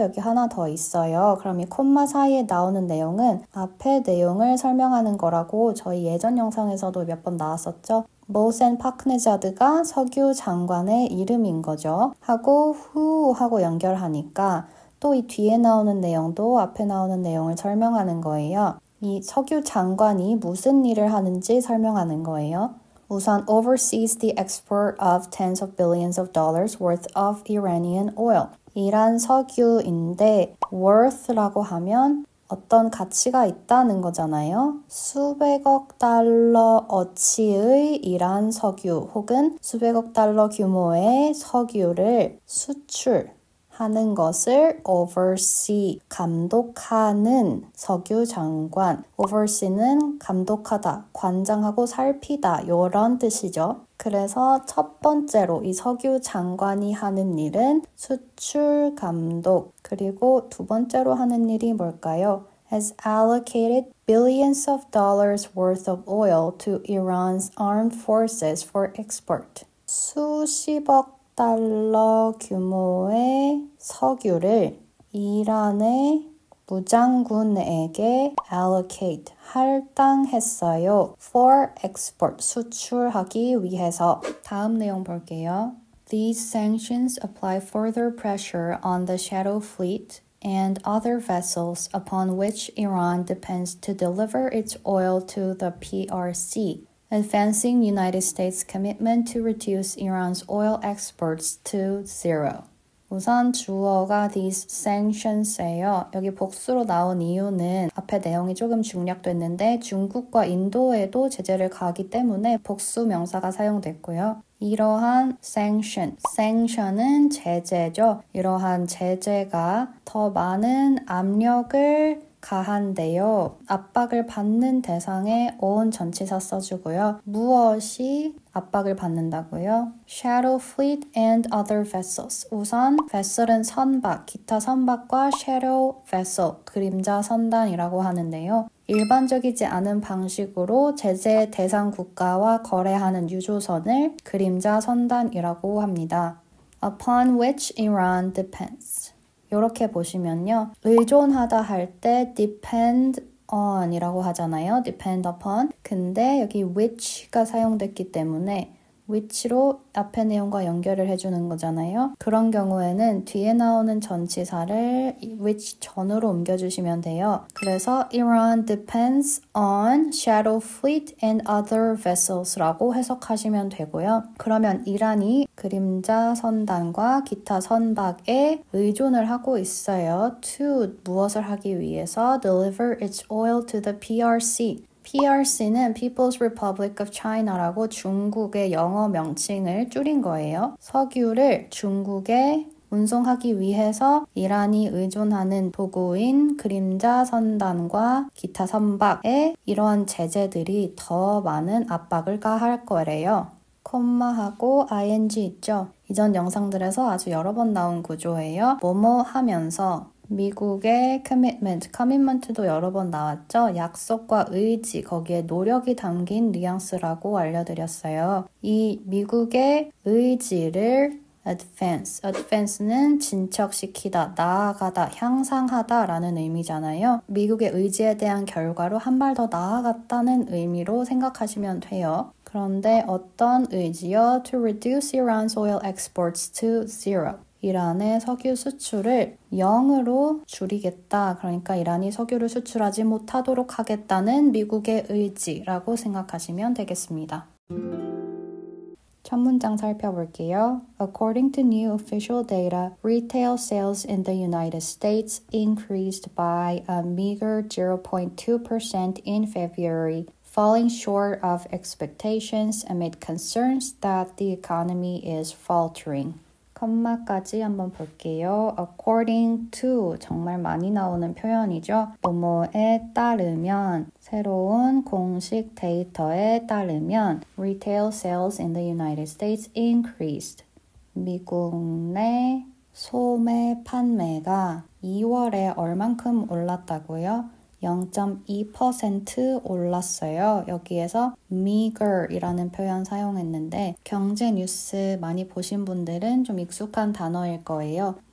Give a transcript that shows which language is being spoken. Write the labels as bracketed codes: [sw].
[ko] 여기 하나 더 있어요. 그럼 이 콤마 사이에 나오는 내용은 앞에 내용을 설명하는 거라고 저희 예전 영상에서도 몇 번 나왔었죠. 모센 파크네자드가 석유 장관의 이름인 거죠. 하고 하고 연결하니까 또 이 뒤에 나오는 내용도 앞에 나오는 내용을 설명하는 거예요. 이 석유 장관이 무슨 일을 하는지 설명하는 거예요. 우선 [en] oversees the export of tens of billions of dollars worth of Iranian oil. [ko] 이란 석유인데 worth라고 하면 어떤 가치가 있다는 거잖아요. 수백억 달러 어치의 이란 석유 혹은 수백억 달러 규모의 석유를 수출하는 것을 oversee, 감독하는 석유 장관. oversee는 감독하다, 관장하고 살피다 이런 뜻이죠. 그래서 첫 번째로 이 석유 장관이 하는 일은 수출 감독, 그리고 두 번째로 하는 일이 뭘까요? [en] Has allocated billions of dollars worth of oil to Iran's armed forces for export. [ko] 수십억 달러 규모의 석유를 이란의 무장군에게 allocate, 할당했어요. [en] for export, [ko] 수출하기 위해서. 다음 내용 볼게요. [en] These sanctions apply further pressure on the shadow fleet and other vessels upon which Iran depends to deliver its oil to the PRC, advancing United States' commitment to reduce Iran's oil exports to zero. [ko] 우선 주어가 [en] these sanctions [ko] 예요. 여기 복수로 나온 이유는 앞에 내용이 조금 중략됐는데 중국과 인도에도 제재를 가하기 때문에 복수 명사가 사용됐고요. 이러한 sanction은 제재죠. 이러한 제재가 더 많은 압력을 가한데요. 압박을 받는 대상에 on 전치사 써주고요. 무엇이 압박을 받는다고요? [en] Shadow fleet and other vessels. [ko] 우선 vessel은 선박, 기타 선박과 [en] shadow vessel, [ko] 그림자 선단이라고 하는데요. 일반적이지 않은 방식으로 제재 대상 국가와 거래하는 유조선을 그림자 선단이라고 합니다. [en] Upon which Iran depends. [ko] 이렇게 보시면요. 의존하다 할 때 [en] depend on [ko] 이라고 하잖아요. [en] depend upon. [ko] 근데 여기 which가 사용됐기 때문에 which로 앞에 내용과 연결을 해주는 거잖아요. 그런 경우에는 뒤에 나오는 전치사를 which 전으로 옮겨주시면 돼요. 그래서 [en] Iran depends on shadow fleet and other vessels [ko] 라고 해석하시면 되고요. 그러면 이란이 그림자 선단과 기타 선박에 의존을 하고 있어요. [en] to [ko] 무엇을 하기 위해서 [en] deliver its oil to the PRC. [ko] PRC는 [en] People's Republic of China [ko] 라고 중국의 영어 명칭을 줄인 거예요. 석유를 중국에 운송하기 위해서 이란이 의존하는 도구인 그림자 선단과 기타 선박에 이러한 제재들이 더 많은 압박을 가할 거래요. 콤마하고 ing 있죠? 이전 영상들에서 아주 여러 번 나온 구조예요. 뭐뭐 하면서 미국의 commitment도 여러 번 나왔죠. 약속과 의지, 거기에 노력이 담긴 뉘앙스라고 알려드렸어요. 이 미국의 의지를 [en] advance. [ko] advance는 진척시키다, 나아가다, 향상하다 라는 의미잖아요. 미국의 의지에 대한 결과로 한 발 더 나아갔다는 의미로 생각하시면 돼요. 그런데 어떤 의지요? [en] To reduce Iran's oil exports to zero. [ko] 이란의 석유 수출을 0으로 줄이겠다. 그러니까 이란이 석유를 수출하지 못하도록 하겠다는 미국의 의지라고 생각하시면 되겠습니다. 첫 문장 살펴볼게요. [en] According to new official data, retail sales in the United States increased by a meager 0.2% in February, falling short of expectations amid concerns that the economy is faltering. [ko] 컴마까지 한번 볼게요. According to 정말 많이 나오는 표현이죠. 뭐뭐에 따르면 새로운 공식 데이터에 따르면 [en] Retail sales in the United States increased. [ko] 미국 내 소매 판매가 2월에 얼만큼 올랐다고요? 0.2% 올랐어요. 여기에서 meager이라는 표현 사용했는데 경제 뉴스 많이 보신 분들은 좀 익숙한 단어일 거예요.